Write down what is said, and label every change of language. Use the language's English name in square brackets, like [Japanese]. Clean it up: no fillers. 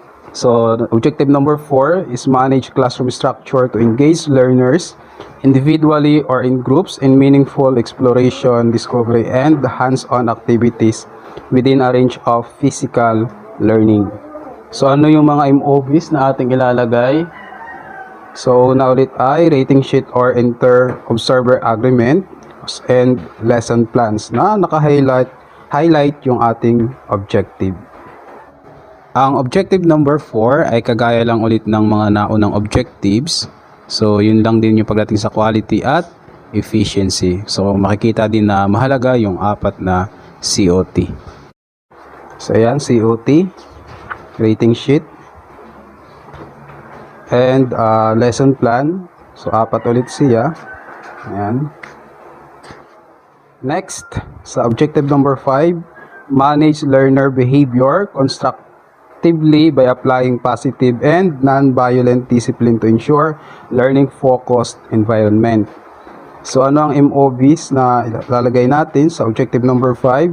[English] So objective number 4 is manage classroom structure to engage learners individually or in groups in meaningful exploration, discovery, and hands-on activities within a range of physical learning. [Filipino] So ano yung mga MOBs na ating ilalagay? So na ulit ay rating sheet or Inter-Observer Agreement and lesson plans na naka-highlight yung ating objective. Ang objective number 4 ay kagaya lang ulit ng mga naunang objectives. So yun lang din yung pagdating sa quality at efficiency. So makikita din na mahalaga yung apat na COT. So ayan, COT, rating sheet, and lesson plan. So apat ulit siya. Ayan. [English] Next, sa objective number 5, manage learner behavior constructively by applying positive and non-violent discipline to ensure learning-focused environment. [Filipino] So ano ang MOBs na ilalagay natin sa objective number 5?